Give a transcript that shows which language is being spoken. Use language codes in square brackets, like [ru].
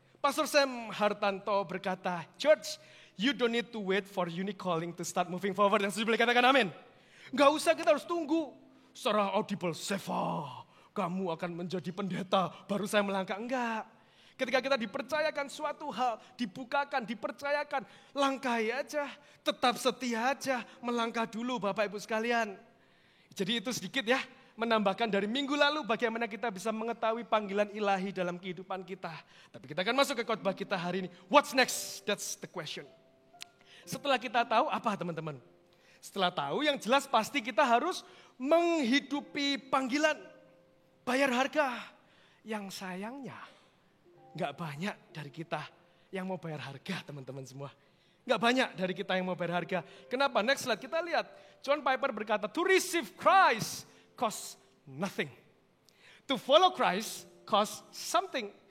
[en] Pastor Sam Hartanto berkata, Church, you don't need to wait for unique calling to start moving forward. [id] Yang setuju boleh katakan amin. Gak usah kita harus tunggu. Secara audible, Seva, kamu akan menjadi pendeta, baru saya melangkah. Enggak. Ketika kita dipercayakan suatu hal, dibukakan, dipercayakan, langkahi aja, tetap setia aja, melangkah dulu Bapak Ibu sekalian. Jadi itu sedikit ya, menambahkan dari minggu lalu bagaimana kita bisa mengetahui panggilan ilahi dalam kehidupan kita. Tapi kita akan masuk ke khotbah kita hari ini. [en] What's next? That's the question. [id] Setelah kita tahu apa teman-teman? Setelah tahu yang jelas pasti kita harus menghidupi panggilan, bayar harga. Yang sayangnya, gak banyak dari kita yang mau bayar harga teman-teman semua. Nggak banyak dari kita yang mau berharga. Kenapa? Next slide kita lihat. [en] John Piper berkata, to receive Christ costs nothing. To follow Christ costs something.